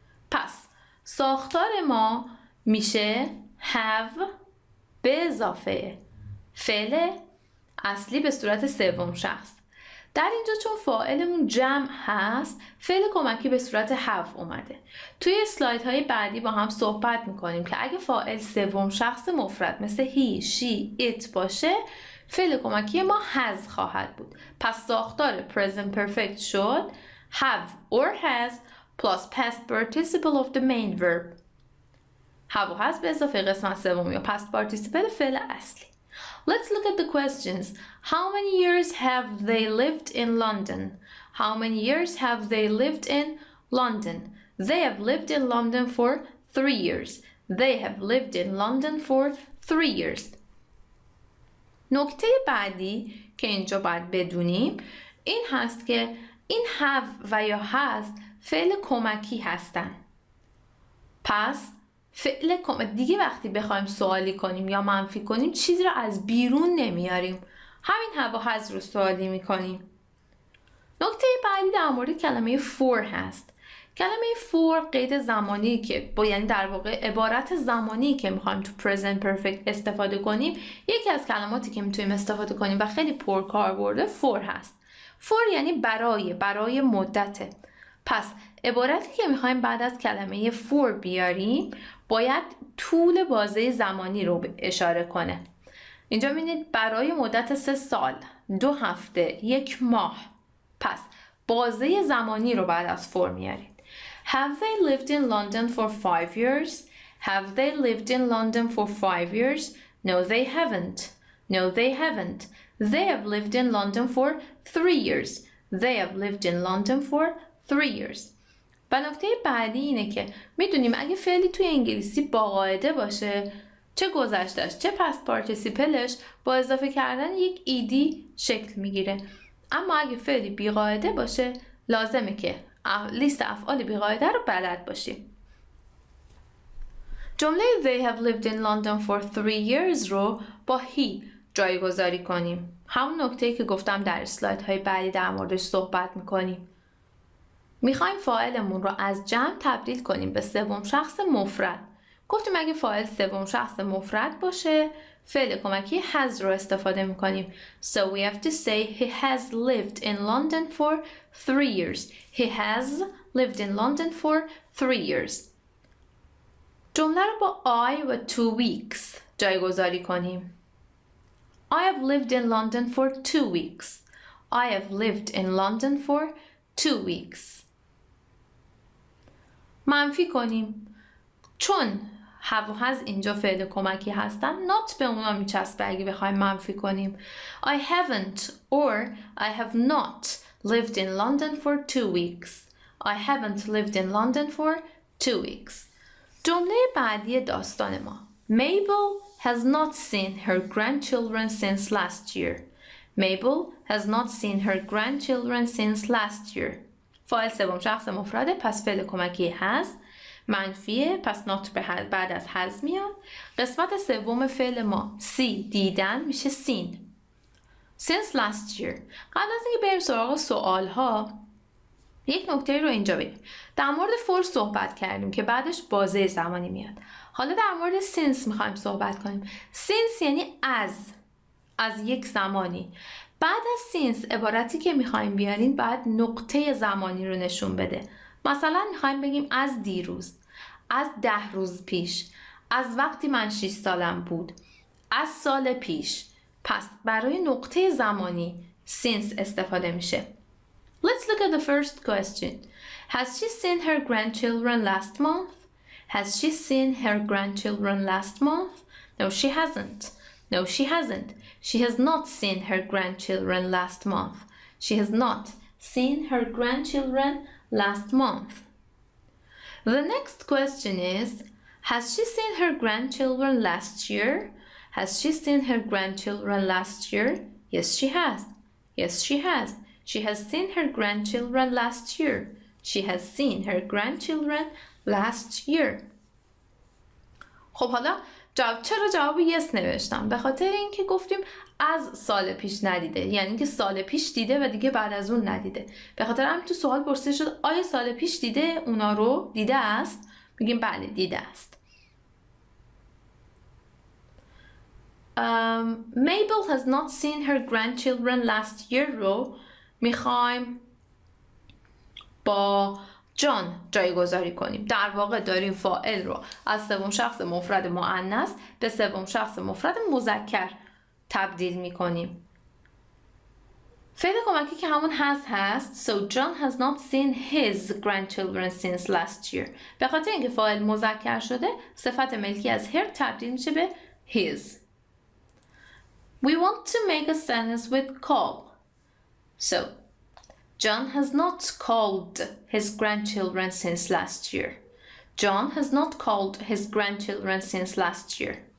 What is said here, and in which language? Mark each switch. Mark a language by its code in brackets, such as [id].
[fa] پس ساختار ما میشه have به اضافه فعل اصلی به صورت سوم شخص. در اینجا چون فاعلمون جمع هست فعل کمکی به صورت have اومده. توی اسلایدهای بعدی با هم صحبت میکنیم که اگه فاعل سوم شخص مفرد مثل he, she, it باشه فعل کمکی ما has خواهد بود. پس ساختار [en] present perfect [fa] شد [en] have or has plus past participle of the main verb. [fa] have و has به اضافه قسمت سوم یا past participle فعل اصلی. [en] Let's look at the questions. How many years have they lived in London? How many years have they lived in London? They have lived in London for 3 years. They have lived in London for 3 years. [fa] نکته بعدی که اینجا باید بدونیم این هست که این have و یا has فعل کمکی هستن. پس فعل دیگه وقتی بخوایم سوالی کنیم یا منفی کنیم چیزی رو از بیرون نمیاریم. همین have و has رو سوالی میکنیم. نکته بعدی در مورد کلمه for هست. کلمه for قید زمانی که یعنی در واقع عبارت زمانی که میخوایم تو present perfect استفاده کنیم یکی از کلماتی که میتونیم استفاده کنیم و خیلی پرکاربرده for هست. for یعنی برای مدته. پس عبارتی که میخوایم بعد از کلمه for بیاریم باید طول بازه زمانی رو اشاره کنه. اینجا می‌بینید برای مدت 3 سال، 2 هفته، 1 ماه. پس بازه زمانی رو بعد از for میارید. [en] Have they lived in London for 5 years? Have they lived in London for 5 years? No, they haven't. No, they haven't. They have lived in London for 3 years. They have lived in London for 3 years. [fa] و نکته بعدی اینه که میدونیم اگه فعلی توی انگلیسی با قاعده باشه چه گذشتهش چه پست پارتیسیپلش با اضافه کردن یک ایدی شکل میگیره. اما اگه فعلی بی قاعده باشه لازمه که لیست افعال بی قاعده رو بلد باشیم. جمله [en] they have lived in London for 3 years [fa] رو با he جایگذاری کنیم. همون نکته‌ای که گفتم در اسلایدهای بعدی در موردش صحبت میکنیم. میخوایم فاعلمون رو از جمع تبدیل کنیم به سوم شخص مفرد. گفتیم اگه فاعل سوم شخص مفرد باشه فعل کمکی has رو استفاده میکنیم. [en] So we have to say he has lived in London for 3 years. He has lived in London for 3 years. [fa] جمله رو با I و 2 weeks جایگذاری کنیم. [en] I have lived in London for 2 weeks. I have lived in London for 2 weeks. [fa] منفی کنیم. چون have و has اینجا فعل کمکی هستن not به اونا میچسبه اگه بخوایم منفی کنیم. [en] I haven't or I have not lived in London for 2 weeks. I haven't lived in London for 2 weeks. [fa] جمله بعدی داستان ما. [en] Mabel has not seen her grandchildren since last year. Mabel has not seen her grandchildren since last year. [fa] فاعل سوم شخص مفرده، پس فعل کمکی has. منفیه، پس not بعد از has میاد. قسمت سوم فعل ما see دیدن میشه seen. Since last year. قبل از اینکه بریم سراغ سوال ها یک نکته رو اینجا بگیم. در مورد for صحبت کردیم که بعدش بازه زمانی میاد. حالا در مورد since میخوایم صحبت کنیم. since یعنی از یک زمانی. بعد از since عبارتی که میخوایم بیاریم بعد نقطه زمانی رو نشون بده. مثلا میخوایم بگیم از دیروز، از 10 روز پیش، از وقتی من 6 سالم بود، از سال پیش. پس برای نقطه زمانی since استفاده میشه. [en] Let's look at the first question. Has she seen her grandchildren last month? Has she seen her grandchildren last month? No, she hasn't. No, she hasn't. She has not seen her grandchildren last month. She has not seen her grandchildren last month. The next question is, has she seen her grandchildren last year? Has she seen her grandchildren last year? Yes, she has. Yes, she has. She has seen her grandchildren last year. She has seen her grandchildren last year. [fa] خب حالا چرا جواب yes نوشتم؟ به خاطر اینکه گفتیم از سال پیش ندیده، یعنی که سال پیش دیده و دیگه بعد از اون ندیده. به خاطر همین تو سوال پرسیده شد آیا سال پیش دیده اونا رو؟ دیده است؟ میگیم بله دیده است. [en] Mabel has not seen her grandchildren last year [fa] رو میخوایم با جان جایگذاری کنیم. در واقع داریم فاعل رو از سوم شخص مفرد مؤنث به سوم شخص مفرد مذکر تبدیل میکنیم. فعل کمکی که همون هست. [en] So John has not seen his grandchildren since last year. [fa] به خاطر اینکه فاعل مذکر شده صفت ملکی از her تبدیل میشه به his. [en] We want to make a sentence with call. So John has not called his grandchildren since last year. John has not called his grandchildren since last year.